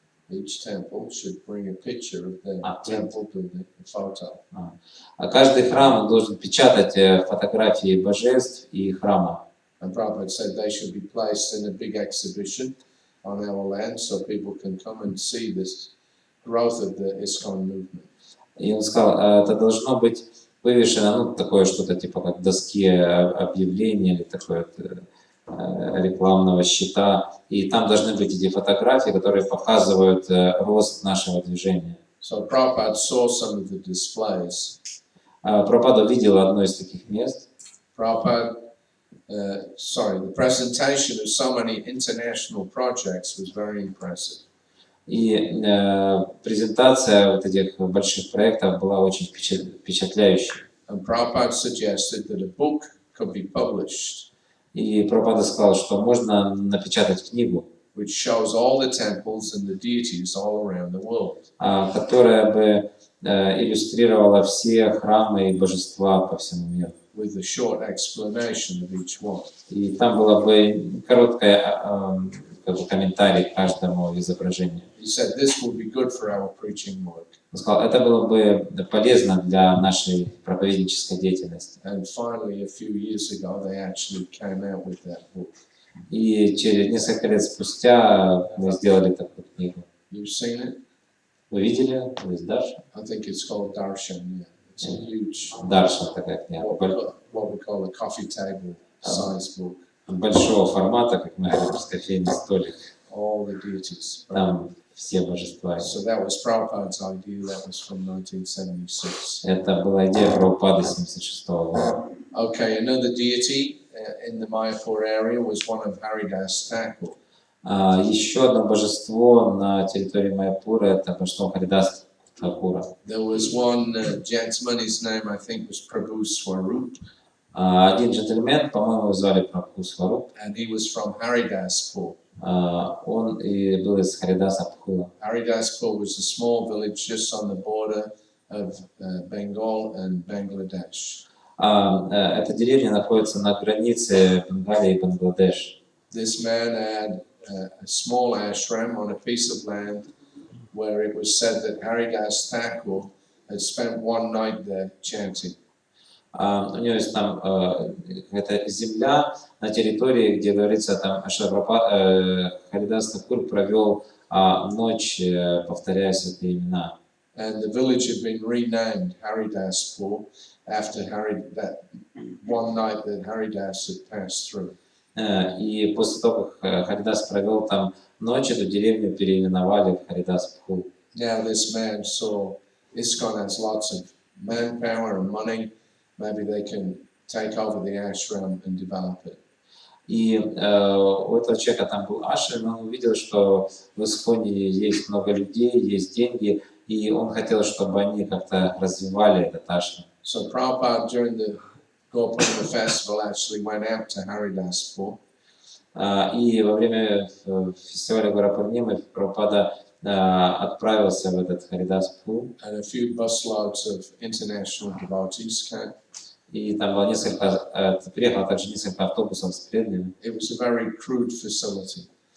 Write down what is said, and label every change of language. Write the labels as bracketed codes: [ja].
[en] Each temple should bring a picture of the temple building, a photo. [ru] Каждый храм должен печатать фотографии божеств и храма. [en] And Prabhupada said they should be placed in a big exhibition on our land so people can come and see this growth of the ISKCON movement. [ru] И он сказал, это должно быть вывешено, такое что-то типа как доски объявлений или такое рекламного щита. И там должны быть эти фотографии, которые показывают рост нашего движения. [en] So Prabhupada saw some of the displays. [ru] Прабхупада видел одно из таких мест. [en] The presentation of so many international projects was very impressive. [ru] И презентация вот этих больших проектов была очень впечатляющей. [en] And Prabhupada suggested that a book could be published. [ru] И Прабхупада сказал, что можно напечатать книгу, [en] which shows all the temples and the deities all around the world. [ru] Которая бы иллюстрировала все храмы и божества по всему миру. [en] with a short explanation of each one. [ru] И там было бы короткое как бы комментарий к каждому изображению. [en] He said this will be good for our preaching work. [ru] Он сказал, это было бы полезно для нашей проповеднической деятельности. [en] And finally, a few years ago, they actually came out with that book. [ru] И через несколько лет спустя мы сделали такую книгу. [en] You've seen it? [ru] Вы видели? То есть Дарша? [en] I think it's called Darshan. Yeah, it's a huge, [ru] Дарша такая книга. [en] what we call a coffee table size book. [ru] Большого формата, как мы говорим, с кофейный столик. [en] All the deities. [ru] Там все божества. [en] So that was Prabhupada's idea. That was from 1976. [ru] Это была идея Прабхупады 76 года. [en] Okay, another deity in the Mayapur area was one of Haridas Thakur. [ru] Еще одно божество на территории Майяпура – это божество Харидас Thakura. [en] There was one gentleman, his name I think was Prabhu Swarup, [ru] Один джентльмен, по-моему, его звали Прабху Сваруп. [en] and he was from Haridaspur. [ru] Он и был из Харидаса Пхула. [en] Haridaspur was a small village just on the border of Bengal and Bangladesh. [ru] Эта деревня находится на границе Бенгалии и Бангладеш. [en] This man had a small ashram on a piece of land where it was said that Haridas Thakur had spent one night there chanting. [ru] У него есть там какая-то земля на территории, где говорится, там Харидас Такур провел ночь, повторяя святые имена. [en] And the village had been renamed Haridaspur after that one night that Haridas had passed through. [ru] И после того, как Харидас провел там ночь, эту деревню переименовали в Харидас Пхул. [en] Now this man saw ISKCON has lots of manpower and money. Maybe they can take over the ashram and develop it. [ru] И у этого человека там был ашрам, он увидел, что в Исконе есть много людей, есть деньги, и он хотел, чтобы они как-то развивали этот ашрам. [en] So Prabhupada during the Gopurna festival actually went out to Haridaspur. [ru] И во время фестиваля Гора-Пурнимы Прабхупада отправился в этот Харидас Пхул. [en] And a few busloads of international devotees came. [ru] И там было приехало также несколько автобусов с преданными. [en] It was a very crude facility.